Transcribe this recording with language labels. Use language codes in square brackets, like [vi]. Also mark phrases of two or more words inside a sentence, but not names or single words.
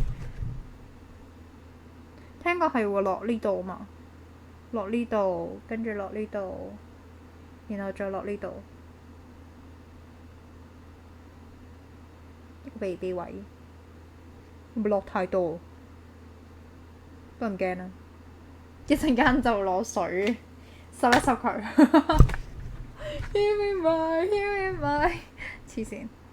[yue] 聽講係會落呢度嘛，落呢度，跟住落呢度，然後再落呢度，鼻位，會唔會落太多？都唔驚啦，一陣間就攞水濕一濕佢。 [en] Hear me my, hear me my， [yue] 黐線。